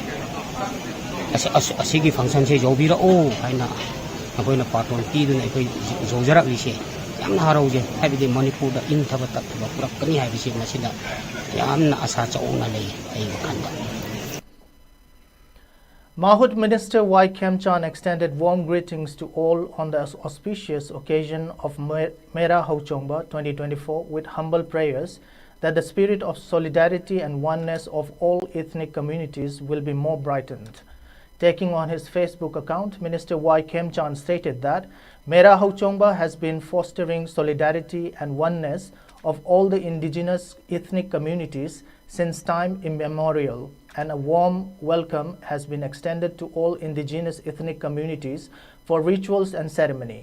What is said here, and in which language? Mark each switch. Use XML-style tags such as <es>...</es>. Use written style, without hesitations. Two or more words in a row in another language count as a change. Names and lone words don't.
<mni>ꯑꯁꯤꯒꯤ ꯐꯪꯁꯟꯁꯦ ꯌꯥꯎꯕꯤꯔꯛꯑꯣ ꯍꯥꯏꯅ ꯑꯩꯈꯣꯏꯅ ꯄꯥꯔꯇꯣꯟ ꯄꯤꯗꯨꯅ ꯑꯩꯈꯣই ꯌꯧꯖꯔꯛꯂꯤꯁꯦ ꯌꯥꯝꯅ ꯍꯔꯥꯎꯖꯩ ꯍꯥꯏꯕꯗꯤ ꯃꯅꯤꯄꯨꯔꯗ ꯏꯪꯊꯕ ꯇꯞꯊꯕ ꯄꯨꯔꯛꯀꯅꯤ ꯍꯥꯏꯕꯁꯤ ꯃꯁꯤꯗ ꯌꯥꯝꯅ ꯑꯁꯥ ꯆꯥꯎꯅ ꯂꯩ ꯑꯩ ꯋꯥꯈꯜꯗ</mni> <en>Mahut Minister Y. Khemchan extended warm greetings to all on the auspicious occasion of Mera Hauchongba 2024 with humble prayers that the spirit of solidarity and oneness of all ethnic communities will be more brightened. Taking on his Facebook account, Minister Y. Khemchan stated that Mera Hauchongba has been fostering solidarity and oneness of all the indigenous ethnic communities since time immemorial, and a warm welcome has been extended to all indigenous ethnic communities for rituals and ceremony.</en>